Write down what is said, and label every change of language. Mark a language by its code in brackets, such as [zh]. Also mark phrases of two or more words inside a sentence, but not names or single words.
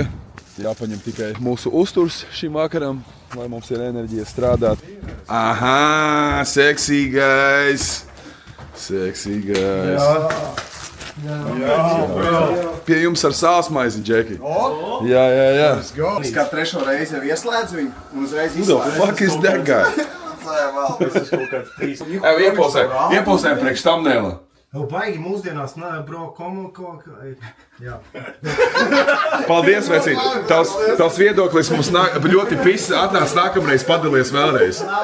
[lv] Jāpaņem tikai mūsu uzturs šim vakaram, lai mums ir enerģija strādāt. Aha, seksīgais! Seksīgais! Pie jums ar sāsmaizi, Džeki. Jā. Es kā trešo reizi jau ieslēdzu viņu un uzreiz [en] Who the fuck is that guy? [lv] Iepulsēm priekš thumbnaila. Baigi mūsdienās, bro, jā. Paldies, vecīt. Tavs viedoklis mums ļoti pis atnāc nākamreiz padalies vēlreiz.